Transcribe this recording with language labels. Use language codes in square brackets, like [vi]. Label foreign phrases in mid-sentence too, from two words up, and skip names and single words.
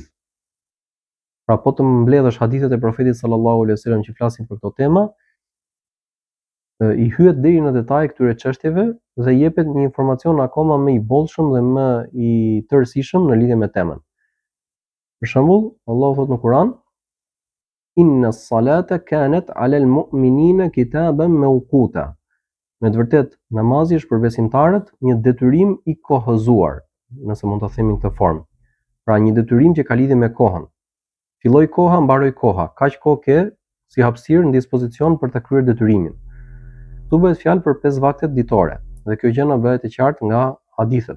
[sq] Pra po të mbledhësh hadithet e profetit [ar] صلى الله عليه وسلم [sq] që flasin për këto tema, i hyet deri në detaj këtyre çështjeve dhe jepet një informacion akoma më i bollshëm dhe më i tërësishëm në lidhje me temën. Për shembull, Allahu thot në Kur'an: [ar] إن الصلاة كانت على المؤمنين كتابا موقوتا. [sq] Me të vërtetë, namazi është për besimtarët një detyrim i kohëzuar, nëse mund ta themi në këtë formë. Pra një detyrim që ka lidhje me kohën. Filloi koha, mbaroi koha. Kaq kohë ke si hapësirë në dispozicion për të kryer detyrimin. Këtu bëhet fjalë për 5 vaktet ditore, dhe kjo gjë na bëhet e qartë nga hadithet.